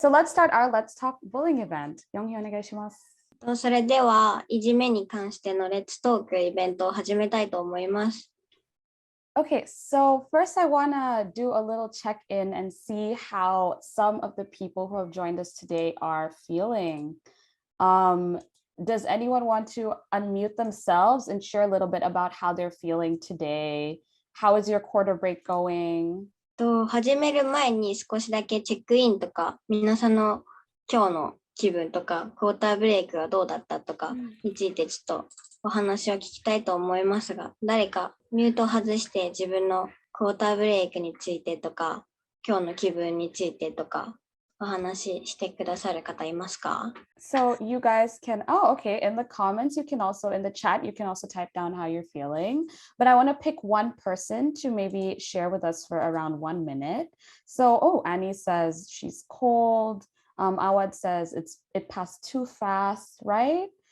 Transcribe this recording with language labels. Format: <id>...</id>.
<en>So let's start our Let's Talk Bullying event.</en> <ja>Young-hee, お願いします。それではいじめに関してのレッツトークイベントを始めたいと思います。</ja> <en>Okay, so first I want to do a little check-in and see how some of the people who have joined us today are feeling. Does anyone want to unmute themselves and share a little bit about how they're feeling today? How is your quarter break going?</en> <ja>始める前に少しだけチェックインとか、皆さんの今日の気分とか、クォーターブレイクがどうだったとかについてちょっとお話を聞きたいと思いますが、誰かミュートを外して自分のクォーターブレイクについてとか、今日の気分についてとか、お話ししてくださる方いますか？</ja> <en>So you guys can, okay, in the comments, you can also, in the chat, you can also type down how you're feeling. But I want to pick one person to maybe share with us for around 1 minute. So, Annie says she's cold. Awad says it passed too fast, right?</en>